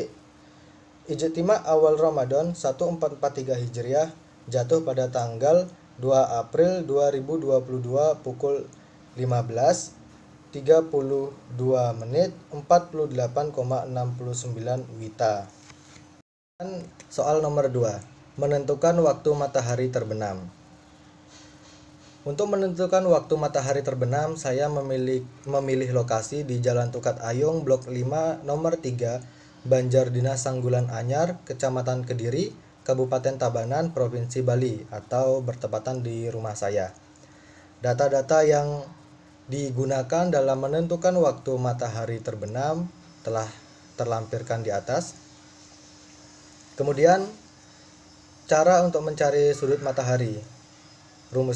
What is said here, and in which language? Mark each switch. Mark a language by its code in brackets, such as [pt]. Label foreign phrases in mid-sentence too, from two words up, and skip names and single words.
[id] Ijtima awal Ramadan 1443 Hijriah jatuh pada tanggal 2 April 2022 pukul 15.32 menit 48,69 Wita. Soal nomor 2. Menentukan waktu matahari terbenam. Untuk menentukan waktu matahari terbenam, saya memilih lokasi di Jalan Tukat Ayung, Blok 5, nomor 3, Banjardina Sanggulan Anyar, Kecamatan Kediri, Kabupaten Tabanan, Provinsi Bali, atau bertepatan di rumah saya. Data-data yang digunakan dalam menentukan waktu matahari terbenam telah terlampirkan di atas. Kemudian cara untuk mencari sudut matahari.